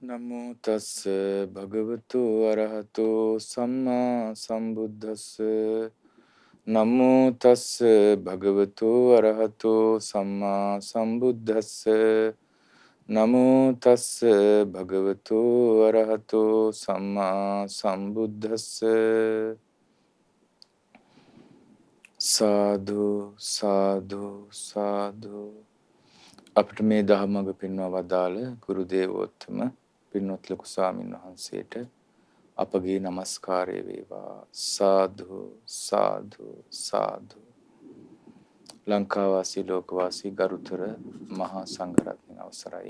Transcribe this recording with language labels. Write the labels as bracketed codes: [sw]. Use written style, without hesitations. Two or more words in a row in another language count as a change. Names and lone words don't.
[pi] නමෝ තස් භගවතු අරහතෝ සම්මා සම්බුද්දස්ස නමෝ තස් භගවතු අරහතෝ සම්මා සම්බුද්දස්ස නමෝ තස් භගවතු අරහතෝ සම්මා සම්බුද්දස්ස [si] සාදු සාදු සාදු අපිට මේ දහමඟ පෙන්වා වදාළ ගුරු දේවෝත්තම පින්වත් ලොකු ස්වාමීන් වහන්සේට අපගේ নমස්කාරය වේවා. සාදු සාදු සාදු. ලංකාවාසී ලෝකවාසී ගරුතර මහා සංඝරත්නයේ අවසරයි.